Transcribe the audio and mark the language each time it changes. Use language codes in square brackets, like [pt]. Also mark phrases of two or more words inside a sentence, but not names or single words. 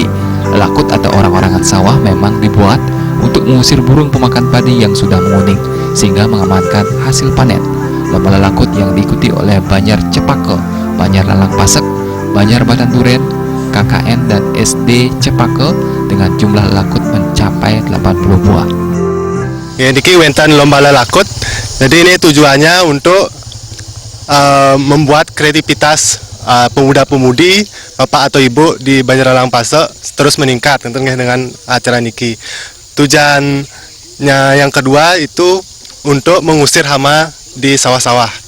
[id] Lelakut atau orang-orangan sawah memang dibuat untuk mengusir burung pemakan padi yang sudah menguning sehingga mengamankan hasil panen. Lomba lelakut yang diikuti oleh Banjar Cepake, Banjar Lalang Pasek, Banjar Batan Duren, KKN dan SD Cepake dengan jumlah lelakut mencapai 80 buah. Ya, [ban] niki wentan lomba lelakut. [id] Jadi ini tujuannya untuk membuat kreativitas pemuda-pemudi, bapak atau ibu di Banjar Lalang Pasek terus meningkat tentunya dengan acara niki. Tujuannya yang kedua itu untuk mengusir hama di sawah-sawah.